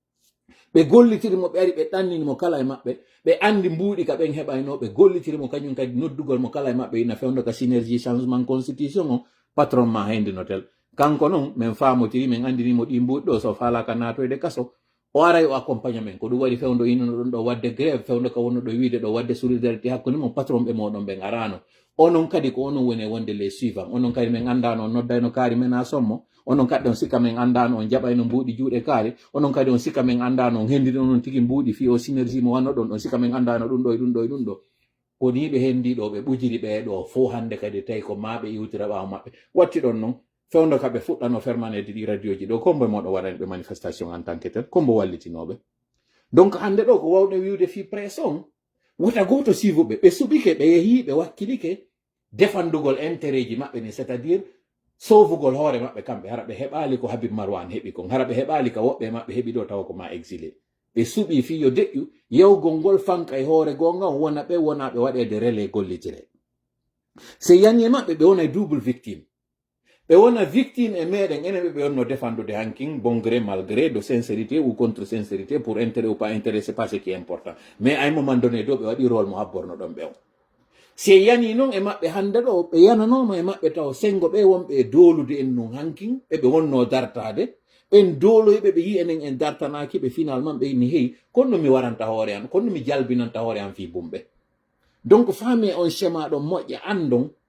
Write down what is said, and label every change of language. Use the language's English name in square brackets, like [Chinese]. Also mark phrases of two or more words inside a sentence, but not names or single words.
[Fula] ɓe gollitirimo ɓe ari ɓe ɗanninimo kala e maɓɓe ɓe andi mbuuɗi ka ɓen heɓayno ɓe gollitirimo kañum kadi noddugol mo kala e maɓɓe ina fewndo ka [French] synergie changement constitution [Fula] o patron ma hendinotel kanko noon min famotiri min andinimo ɗi mbuuɗi ɗo so falaka natoyde kaso o aray o accompagne men ko ɗum waɗi fewndo innono ɗon ɗo wadde grève fewndo ka wonno ɗo wiide ɗo wadde solidarité hakkude mon patron ɓe moɗon ɓen arano onon kadi ko onon woni wonde [French] les suivant [Fula] onon kadi min andano on noddayno kaari men ha sommo onon kadi on sikka min andano on jaɓayno mbuuɗi juuɗe kaari onon kadi on sikka min andano on hendini onon tigi mbuuɗi fi o synergie mo wanno ɗon on sikka min andano ɗum ɗo e ɗum ɗo e ɗum ɗo koni ɓe hendiɗo ɓe ɓujiri ɓeɗo fo hande kadi tawi ko maɓe iwtira ɓawo maɓɓe watti ɗon noon fewndo kaɓe fuɗɗano fermanede ɗi radio ji ɗo kombo moɗo waɗani ɓe manifestation [French] en tant que tel [Fula] kombo wallitinoɓe donc hande ɗo ko wawɗe wiwde fi presse on wota goto suivuɓe ɓe suɓike ɓe yeehi ɓe wakkilike defandugol intérêt ji maɓɓe ni [French] c'est à dire [Fula] sowugol hoore maɓɓe kamɓe hara ɓe heɓali ko Habib Marwan heɓi kon hara ɓe heɓali ka woɓɓe maɓɓe heɓi ɗo tawa ko ma exilé ɓe suɓi fi yo deƴƴu yewgol ngol fanka e hoore gonga on wona ɓe wonaɓe waɗede relais gollitire se yani e maɓɓe ɓe wona [French] double victime [Fula] ɓe wona victime e meɗen enen ɓe wonno defandude hankin [French] bon gré mal gré de sincérité ou contre sincérité pour intérêt ou pas intérêt c'est pas ce qui est important mais à un moment donné [Fula] ɗo ɓe waɗi rôle mo habborno ɗon ɓe on se yani noon e maɓɓe hande ɗo ɓe yananoma e maɓɓe taw sengo ɓe wonɓe e dolude en non hankin ɓeɓe wonno dartade en doloyɓe ɓe yi enen en dartanaki ɓe finalement ɓe ni hey konno mi waranta hoore an konno mi jalbinanta hoore an fi bumɓe donc faami on schéma ɗo moƴƴa andon